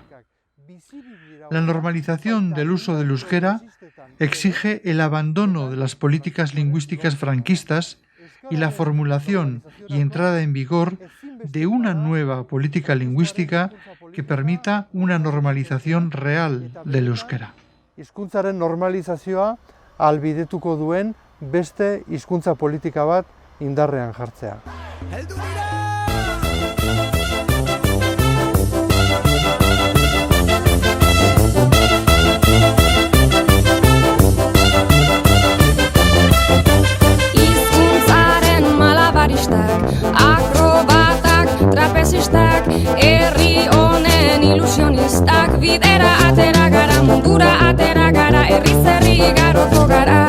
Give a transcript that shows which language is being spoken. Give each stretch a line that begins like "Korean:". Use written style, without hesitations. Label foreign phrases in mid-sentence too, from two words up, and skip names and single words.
Spanish: La normalización del uso del euskera exige el abandono de las políticas lingüísticas franquistas y la formulación y entrada en vigor de una nueva política lingüística que permita una normalización real del euskera.
Basque: Hizkuntzaren normalizazioa ahalbidetuko duen beste hizkuntza politika bat indarrean jartzea. Hizkuntzaren malabaristak, akrobatak, trapezistak, herri honen ilusionistak, bidera atera gara, mundura atera gara, herri zerri garoko gara.